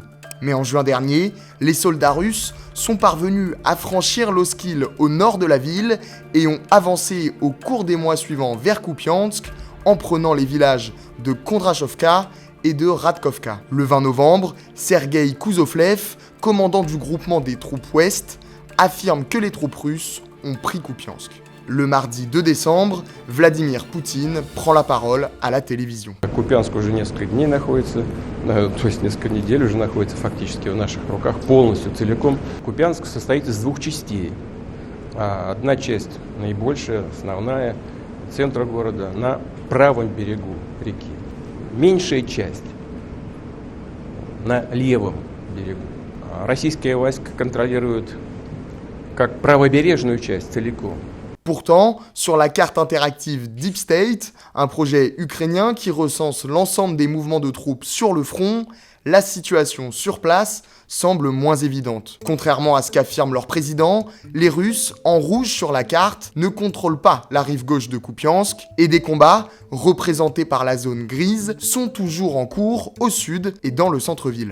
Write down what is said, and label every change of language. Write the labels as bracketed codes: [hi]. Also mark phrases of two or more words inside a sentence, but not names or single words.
[fr] Mais en juin dernier, les soldats russes sont parvenus à franchir l'Oskil au nord de la ville et ont avancé au cours des mois suivants vers Kupiansk en prenant les villages de Kondrachovka et de Radkovka. Le 20 novembre, Sergueï Kouzovlev, commandant du groupement des troupes ouest, affirme que les troupes russes ont pris Kupiansk. Le mardi 2 décembre, Vladimir Poutine prend la parole à la télévision. [ru] Купянск уже несколько дней находится, то есть несколько недель уже находится фактически в наших руках полностью, целиком. Купянск состоит из 2 частей. Одна часть, наибольшая, основная, центра города, на правом берегу реки. Меньшая часть на левом берегу. Российские войска контролируют как правобережную часть целиком. [fr] Pourtant, sur la carte interactive Deep State, un projet ukrainien qui recense l'ensemble des mouvements de troupes sur le front, la situation sur place semble moins évidente. Contrairement à ce qu'affirme leur président, les Russes, en rouge sur la carte, ne contrôlent pas la rive gauche de Kupiansk et des combats, représentés par la zone grise, sont toujours en cours au sud et dans le centre-ville.